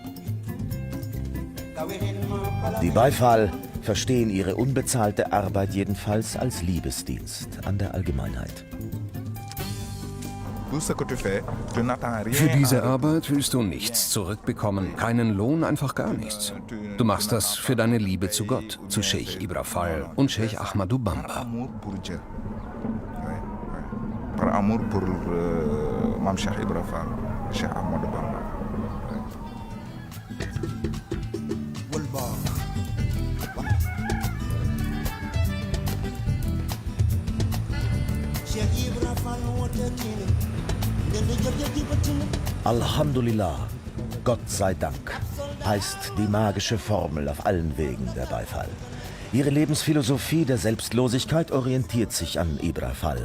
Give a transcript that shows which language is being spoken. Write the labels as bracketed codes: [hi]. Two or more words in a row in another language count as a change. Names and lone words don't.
[de] Die Baifal verstehen ihre unbezahlte Arbeit jedenfalls als Liebesdienst an der Allgemeinheit. Für diese Arbeit willst du nichts zurückbekommen, keinen Lohn, einfach gar nichts. Du machst das für deine Liebe zu Gott, zu Scheich Ibra Fall und Scheich Ahmadou Bamba. [fr] Par amour pour Mam Cheikh Ibra Fall, Cheikh Ahmadou Bamba. [de] Alhamdulillah, Gott sei Dank, heißt die magische Formel auf allen Wegen der Baifal. Ihre Lebensphilosophie der Selbstlosigkeit orientiert sich an Ibra Fall.